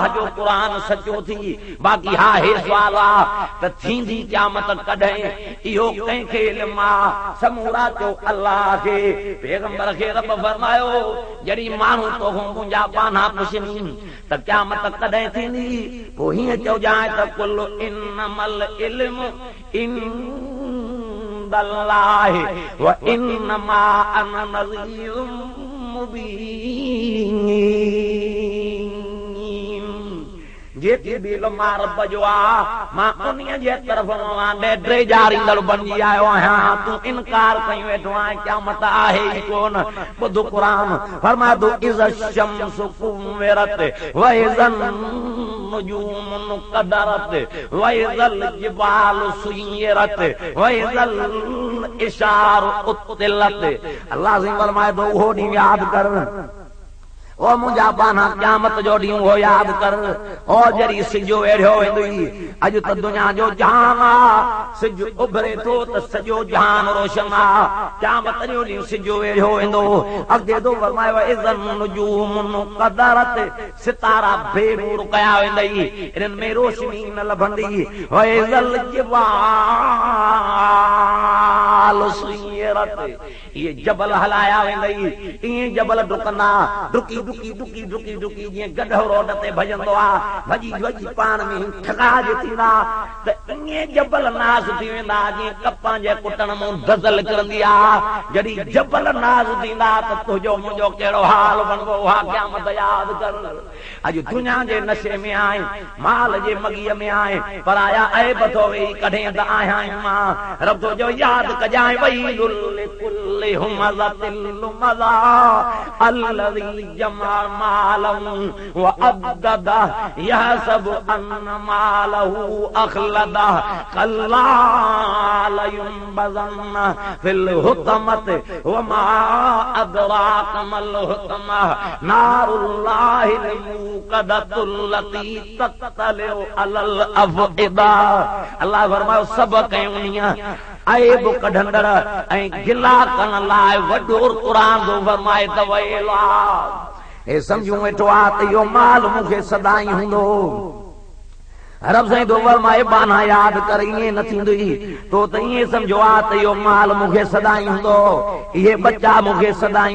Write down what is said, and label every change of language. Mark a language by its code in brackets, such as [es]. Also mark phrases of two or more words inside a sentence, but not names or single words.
[sd] जो क़ुरान सचो थी बाक़ी हा हे सुवाल आहे त थींदी क़यामत कॾहिं इहो कंहिंखे इल्म आहे समूरा चो अल्लाह खे पैगंबर खे रब फरमायो जॾहिं माण्हू तोखां मुंहिंजा पाना पुछनि त क़यामत कॾहिं थींदी पोइ हीअं चइजांइ त [ar] قل إنما العلم عند الله وإنما أنا نذير مبين. [sd] जेकी भी मां रब जो आहे मां उन्हीअ जे तरफ़ ॾे जारींदड़ बणिजी आयो आहियां तूं इनकार कई वेठो आहीं क़यामत आहे ई कोन ॿुध क़ुरान फरमाए थो [ar] إذا الشمس كورت وإذا النجوم انكدرت وإذا الجبال سيرت وإذا العشار عطلت. [sd] अल्लाह से फरमाए थो उहो ॾींहुं यादि कर ओ मुंहिंजा पाना क़यामत जो ॾींहुं हो यादि कर ओ जॾहिं सिजो वेढ़ियो वेंदुई अॼु त दुनिया जो जहान आहे सिज उभरे थो त सॼो जहान रोशन आहे क़यामत जो ॾींहुं सिजो वेढ़ियो वेंदो अॻिते थो फरमायो [ar] وإذا النجوم انكدرت [sd] सितारा बेनूर कया वेंदई इन्हनि में रोशनी न लभंदी [ar] وإذا الجبال سيرت [sd] इहे जबल हलाया वेंदई इहे जबल डुकंदा डुकी डुकी डुकी डुकी डुकी जीअं गॾो रोड ते भॼंदो आहे भॼी भॼी पाण में ठगाज थींदा त इहे जबल नाज़ थी वेंदा जीअं कपां जे कुटण मां दज़ल निकिरंदी आहे जॾहिं जबल नाज़ थींदा त तुंहिंजो मुंहिंजो कहिड़ो हाल बणबो उहा क़यामत यादि कर अॼु दुनिया जे नशे में आहीं माल जे मगीअ में आहीं पर आया ऐब थो वेही कॾहिं त आहियां मां रब जो यादि कजांइ वईलुल [ar] لكل همزة لمزة الذي جمع مالا وعدده يحسب أن ماله أخلده كلا لينبذن في الحطمة وما أدراك ما الحطمة نار الله الموقدة التي تطلع على الأفئدة [sd] اللہ فرماؤ سب کیونیاں عیب کڈھندڑ ऐं गिला करण लाइ वॾो क़ुरान जो फरमाए त वैला हे सम्झूं वेठो आहे त इहो माल मूंखे सदाई हूंदो रब साईं तो फरमाए बाना याद कर ईअं न थींदी तो त ईअं सम्झो आहे त इहो माल मूंखे सदाई हूंदो इहे बच्चा मूंखे सदाई